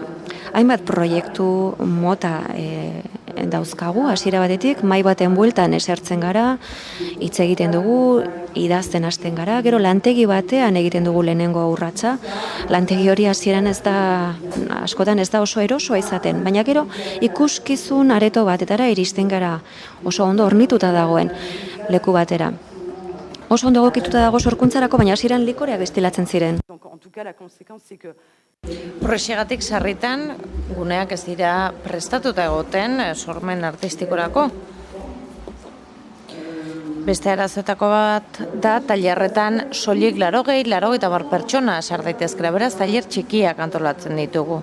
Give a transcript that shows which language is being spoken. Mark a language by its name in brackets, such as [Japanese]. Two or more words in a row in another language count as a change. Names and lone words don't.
[Basque] Hainbat proiektu mota dauzkagu, hasiera batetik, mahai baten bueltan esertzen gara, hitz egiten dugu, idazten hasten gara, gero lantegi batean egiten dugu lehenengo urratsa. Lantegi hori hasieran askotan ez da oso erosoa izaten, baina gero ikuskizun areto batetara iristen gara, oso ondo hornituta dagoen leku batera. Oso ondo egokituta dago sorkuntzarako, baina hasieran likoreak destilatzen ziren. [French] Donc, en tout cas, la conséquence, c'est que [Basque] Horrexegatik sarritan guneak ez dira prestatuta egoten sormen artistikorako. Beste arazoetako bat da tailerretan soilik 80 pertsona sar daitezkela, beraz tailer txikiak antolatzen ditugu.